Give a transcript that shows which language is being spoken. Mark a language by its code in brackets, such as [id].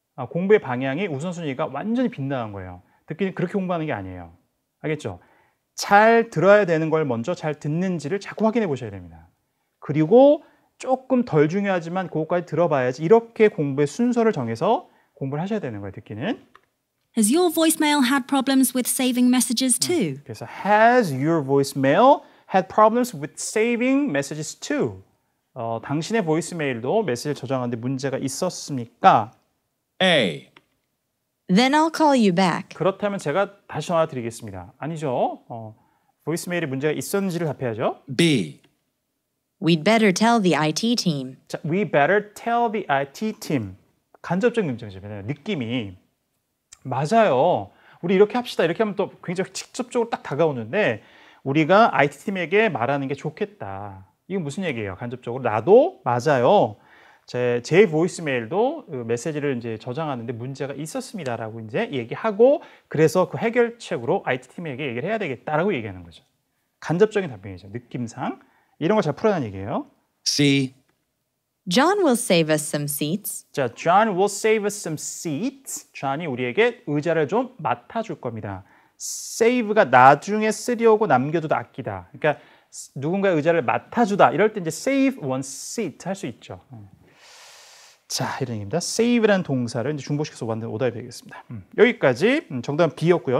[ko] 공부의 방향이 우선순위가 완전히 빗나간 거예요. 듣기는 그렇게 공부하는 게 아니에요. 알겠죠? 잘 들어야 되는 걸 먼저 잘 듣는지를 자꾸 확인해 보셔야 됩니다. 그리고 조금 덜 중요하지만 그것까지 들어봐야지 이렇게 공부의 순서를 정해서 공부를 하셔야 되는 거예요. 듣기는. [en] Has your voicemail had problems with saving messages too? 그래서 has your voicemail had problems with saving messages too? [ko] 당신의 보이스메일도 메시지를 저장하는데 문제가 있었습니까? [en] A. Then I'll call you back. [ko] 그렇다면 제가 다시 전화 드리겠습니다. 아니죠. 보이스메일에 문제가 있었는지를 답해야죠. [en] B. We'd better tell the IT team. 자, we better tell the IT team. [ko] 간접적 능정이죠. 느낌이 맞아요. 우리 이렇게 합시다. 이렇게 하면 또 굉장히 직접적으로 딱 다가오는데 우리가 IT팀에게 말하는 게 좋겠다. 이건 무슨 얘기예요? 간접적으로 나도 맞아요. 제 보이스메일도 그 메시지를 이제 저장하는데 문제가 있었습니다라고 이제 얘기하고 그래서 그 해결책으로 IT팀에게 얘기를 해야 되겠다라고 얘기하는 거죠. 간접적인 답변이죠. 느낌상 이런 걸 잘 풀어내는 얘기예요. [en] C. John will save us some seats. 자, John will save us some seats. [ko] John이 우리에게 의자를 좀 맡아줄 겁니다. save가 나중에 쓰려고 남겨두다 아끼다. 그러니까 누군가의 의자를 맡아주다. 이럴 때 이제 [en] save one seat [ko] 할 수 있죠. 자, 이런 얘기입니다. save라는 동사를 이제 중복시켜서 만든 오답이 되겠습니다. 여기까지 정답은 B였고요.